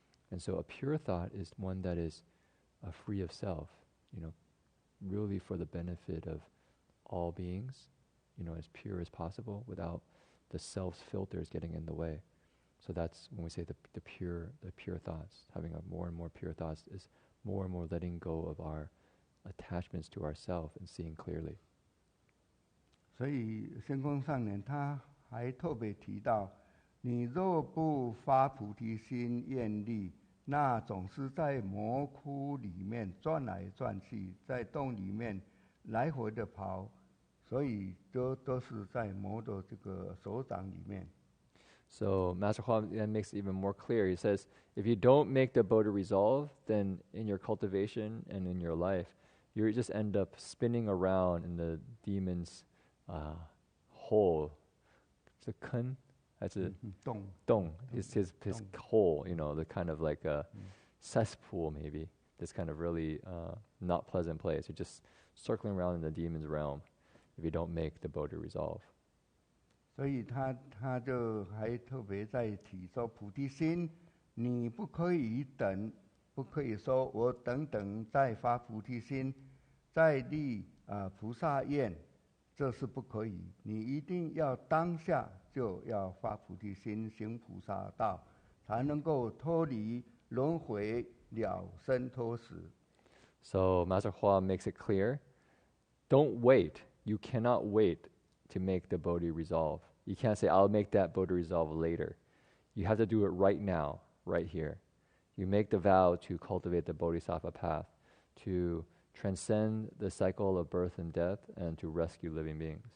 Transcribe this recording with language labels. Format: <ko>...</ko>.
<en>And so a pure thought is one that is free of self, really for the benefit of all beings, as pure as possible without the self's filters getting in the way. So that's when we say the pure thoughts. Having more and more pure thoughts is more and more letting go of our attachments to ourself and seeing clearly.</en> <zh>所以仙公上人他还特别提到，你若不发菩提心愿力，那总是在魔窟里面转来转去，在洞里面来回的跑，所以都是在魔的这个手掌里面。</zh> <en>So Master Hua then makes it even more clear. He says, if you don't make the Bodhi resolve, then in your cultivation and in your life, you just end up spinning around in the demon's hole. It's a kun? That's a dong. His hole, the kind of like a cesspool maybe. This kind of really not pleasant place. You're just circling around in the demon's realm if you don't make the Bodhi resolve.</en> <zh>所以他就还特别在提说，菩提心你不可以等，不可以说我等再发菩提心，再立菩萨愿，这是不可以。你一定要当下就要发菩提心，行菩萨道，才能够脱离轮回，了生脱死。</zh> <en>So Master Hua makes it clear, don't wait. You cannot wait to make the Bodhi resolve. You can't say, I'll make that Bodhi resolve later. You have to do it right now, right here. You make the vow to cultivate the Bodhisattva path, to transcend the cycle of birth and death, and to rescue living beings.</en>